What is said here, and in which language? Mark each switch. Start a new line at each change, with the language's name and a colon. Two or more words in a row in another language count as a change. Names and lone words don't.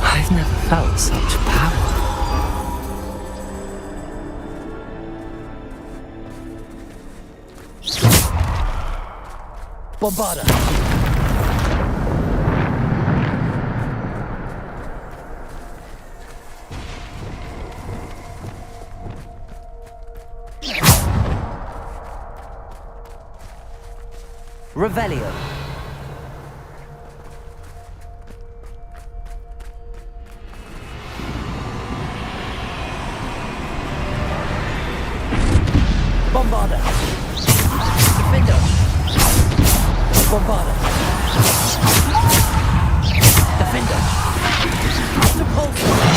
English: I've never felt such power. Bombarda! Revelio. Bombarda! Defender! Bombarda! Defender! Repulsor!